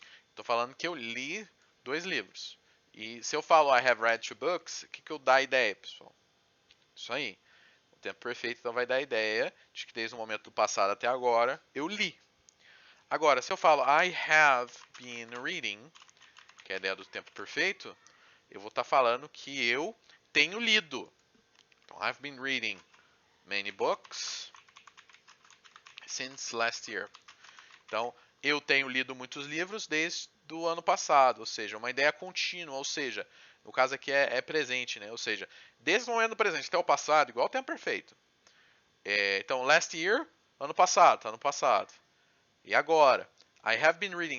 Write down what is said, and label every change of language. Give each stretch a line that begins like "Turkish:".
Portuguese: Estou falando que eu li 2 livros. E se eu falo
English: I have read 2 books,
Portuguese: o que eu dá a ideia, pessoal? Isso aí. O tempo perfeito então vai dar a ideia de que desde o momento do passado até agora eu li. Agora, se eu falo
English: I have been reading,
Portuguese: que é a ideia do tempo perfeito, eu vou estar falando que eu tenho lido.
English: Então, I've been reading many books since last year.
Portuguese: Então, eu tenho lido muitos livros desde o ano passado, ou seja, uma ideia contínua, ou seja, no caso aqui é presente, né? Ou seja, desde o momento do presente até o passado, igual ao tempo perfeito. Então,
English: last year,
Portuguese: ano passado, tá ano passado. E agora?
English: I have been reading.